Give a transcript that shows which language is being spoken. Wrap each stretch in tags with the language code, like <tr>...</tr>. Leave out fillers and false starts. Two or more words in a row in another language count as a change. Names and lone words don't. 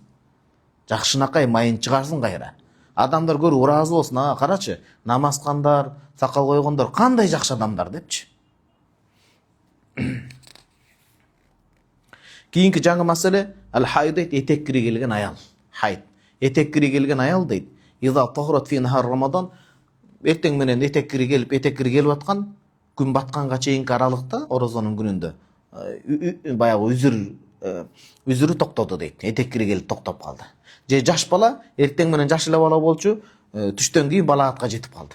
<ky>Жакшынакай майын чыгарсын кайра. Адамдар көрүп ыраазы болсун, карачы, намаз кылгандар, сакал койгондор кандай жакшы адамдар депчи. Кийинки жаңы маселе, ал-хайд дейт, этеккири келген аял. Хайд. Этеккири келген аял дейт.</ky> <ar>إذا طهرت في نهار رمضان,</ar> <ky>эртең менен этеккири келип аткан, күн батканга чейинки аралыкта, орозонун күнүндө баягы үзүрү токтоду дейт. Этеккири келип токтоп калды. Же жаш бала эртең менен жаш эле бала болчу, түштөн кийин балагатка жетип калды.</ky>